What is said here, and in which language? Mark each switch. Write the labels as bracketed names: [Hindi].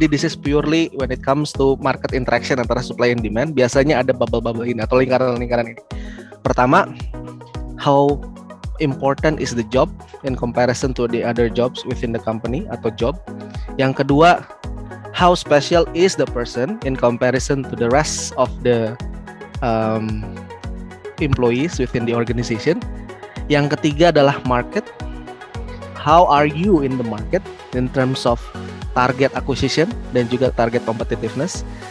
[English] Jadi this is purely when it comes to market interaction antara supply and demand. [Indonesian] Biasanya ada bubble-bubble ini atau lingkaran-lingkaran ini. [English] Pertama, how important is the job in comparison to the other jobs within the company atau job. [Indonesian] Yang kedua, [English] how special is the person in comparison to the rest of the employees within the organization. [Indonesian] Yang ketiga adalah market. [English] How are you in the market in terms of target acquisition [Indonesian] dan juga [English] target competitiveness.